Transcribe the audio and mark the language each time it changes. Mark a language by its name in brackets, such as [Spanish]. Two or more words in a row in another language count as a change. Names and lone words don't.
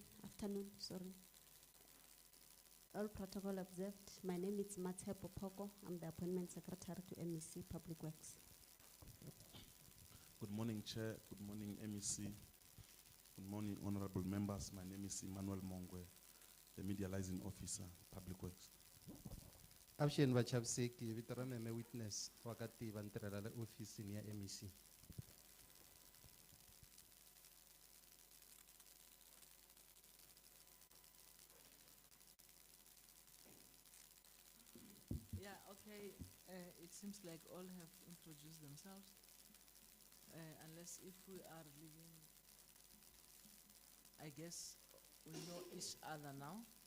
[English] Afternoon, sorry. All protocol observed. My name is Mathe Popoko. I'm the appointment secretary to MEC Public Works. Good morning, Chair. Good morning, MEC. Good morning, honorable members. My name is Emmanuel Mongwe, the media liaison officer, Public Works. [Tsonga] Avuxeni vachaviseki, vito ra meme witness wakati va ntirhela le ofisini ya MEC. [English] Yeah, okay. It seems like all have introduced themselves. Unless if we are living, I guess we know each other now.